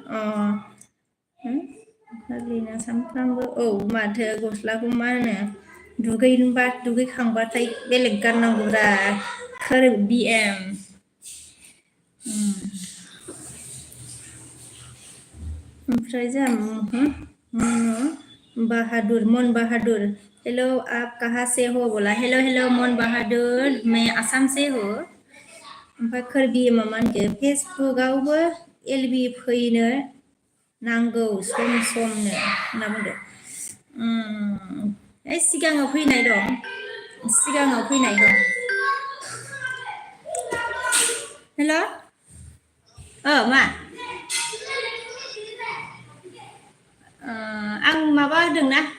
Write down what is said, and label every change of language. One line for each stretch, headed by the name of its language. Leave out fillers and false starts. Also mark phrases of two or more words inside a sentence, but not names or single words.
Bodo: फाग्लिना सामफ्रामबो माथो गस्लाखौ मा होनो दुगैखांबाथाय बेलेग गाननांगौब्रा BM ओमफ्राय जोंहा
Hindi: मन बहादुर हेलो आप कहाँ से हो बोला हेलो मन बहादुर मैं आसाम से हो
Bodo: ओमफ्राय खोरबि मामानखो फेसबुकआवबो LB फैनो नांगौ सम समनो होनना बुंदो सिगाङाव फैनाय दं हेल' मा आं माबा होदोंना